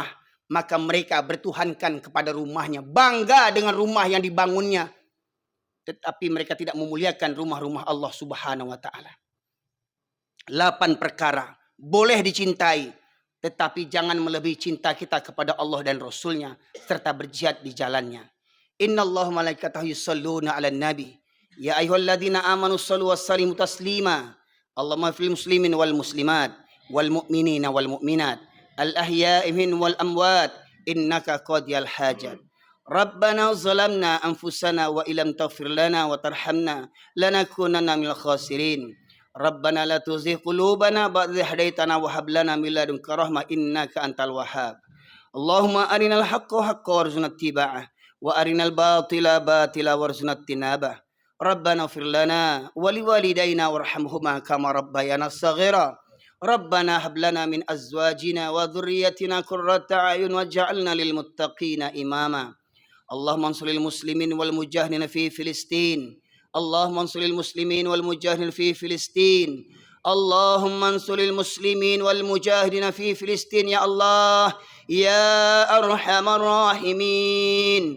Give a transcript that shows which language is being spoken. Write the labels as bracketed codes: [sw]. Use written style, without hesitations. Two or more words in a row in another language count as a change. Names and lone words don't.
[ms] Maka mereka bertuhankan kepada rumahnya. Bangga dengan rumah yang dibangunnya. Tetapi mereka tidak memuliakan rumah-rumah Allah [ar] سبحانه وتعالى. [ms] 8 perkara boleh dicintai. Tetapi jangan melebihi cinta kita kepada Allah dan Rasulnya. Serta berjihad di jalannya. [ar] إن الله وملائكته يصلون على النبي. يا أيها الذين آمنوا صلوا وسلموا تسليما. اللهم في المسلمين والمسلمات والمؤمنين والمؤمنات الأحياء من والأموات إنك قاضي الحاجات. ربنا ظلمنا أنفسنا وإن لم تغفر لنا وترحمنا لنكونن من الخاسرين. ربنا لا تزغ قلوبنا بعد إذ هديتنا وهب لنا من لدنك رحمة إنك أنت الوهاب. اللهم أرنا الحق حقا وارزقنا اتباعه وأرنا الباطل باطلا وارزقنا اجتنابه. ربنا اغفر لنا ولوالدينا وارحمهما كما ربيانا صغيرا. ربنا هب لنا من أزواجنا وذريتنا قرة أعين واجعلنا للمتقين إماما. اللهم انصر المسلمين والمجاهدين في فلسطين. اللهم انصر المسلمين والمجاهدين في فلسطين. اللهم انصر المسلمين والمجاهدين في فلسطين يا الله يا أرحم الراحمين.